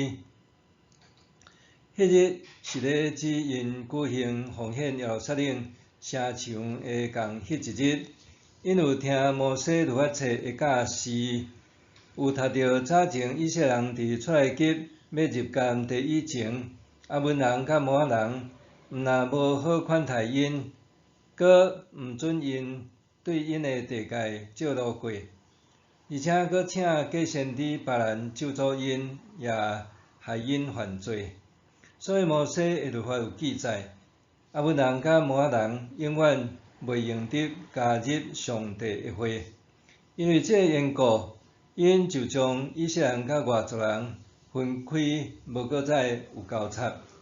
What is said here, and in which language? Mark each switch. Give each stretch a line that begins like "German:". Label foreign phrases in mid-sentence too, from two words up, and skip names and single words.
Min Nan Chinese: 迄日是咧指因举行奉献耶路撒冷城墙的共迄一日，因有听摩西律法册的教示，有读到早前以色列人伫出埃及要入监地以前，亚扪人甲摩押人毋但无好款待因，阁毋准因对因的地界借路过，而且阁请假先知别人咒诅因，也害因犯罪。所以摩西的律法有记载，亚扪人甲摩押人永远袂用得加入上帝的会，因为这个缘故，因就将以色列人甲外族人分开，无搁再有交叉。